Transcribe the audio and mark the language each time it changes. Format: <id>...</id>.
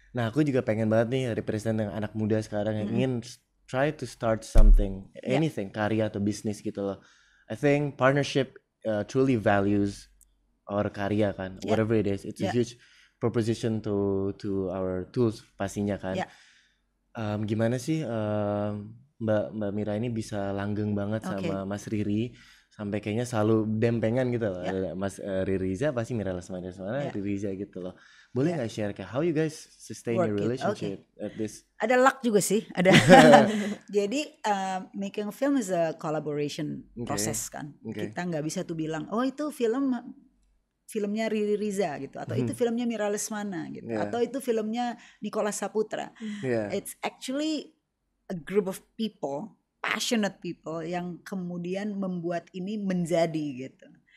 <id>Nah aku juga pengen banget nih represent yang anak muda sekarang yang ingin</id> <en>try to start something, anything,</en> <id>karya atau bisnis gitu loh.</id> <en>I think partnership truly values our karya kan, whatever it is, it's a huge proposition to our tools</en> <id>pastinya kan. Gimana sih Mbak Mira ini bisa langgeng banget sama Mas Riri sampai kayaknya selalu dempengan gitu loh. Mas Riri Riza pasti Mira Lesmana Riri Riza gitu loh. Boleh nggak share kayak</id> <en>how you guys sustain your relationship at this?</en> <id>Ada luck juga sih, ada.</id> <en>Jadi making a film is a collaboration process kan.</en> <id>Kita nggak bisa tuh bilang, oh itu filmnya Riri Riza gitu, atau itu filmnya Mira Lesmana gitu, atau itu filmnya Nicholas Saputra.</id> <en>It's actually a group of people, passionate people</en> <id>yang kemudian membuat ini menjadi gitu.</id>